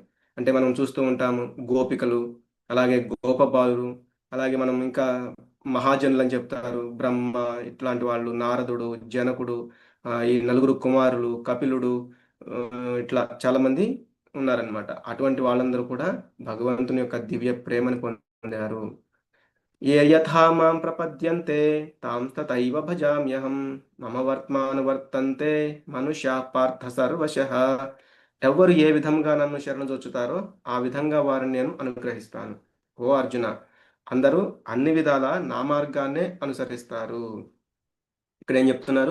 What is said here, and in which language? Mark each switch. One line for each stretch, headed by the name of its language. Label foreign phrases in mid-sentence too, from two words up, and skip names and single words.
Telugu: అంటే మనం చూస్తూ ఉంటాము గోపికలు, అలాగే గోపబాలురు, అలాగే మనం ఇంకా మహాజనులు అని చెప్తారు. బ్రహ్మ ఇట్లాంటి వాళ్ళు, నారదుడు, జనకుడు, ఈ నలుగురు కుమారులు, కపిలుడు, ఇట్లా చాలామంది ఉన్నారనమాట. అటువంటి వాళ్ళందరూ కూడా భగవంతుని యొక్క దివ్య ప్రేమను పొందారు.
Sanskrit: ఏ యథా మాం ప్రపద్యంతే తాం తథైవ భజామ్యహం మమ వర్త్మానువర్తంతే మనుష్యా పార్థ సర్వశః.
Telugu: ఎవరు ఏ విధంగా నన్ను శరణుజొచ్చుతారో ఆ విధంగా వారిని నేను అనుగ్రహిస్తాను. ఓ అర్జున, అందరూ అన్ని విధాల నా మార్గాన్నే అనుసరిస్తారు. ఇక్కడ ఏం చెప్తున్నారు?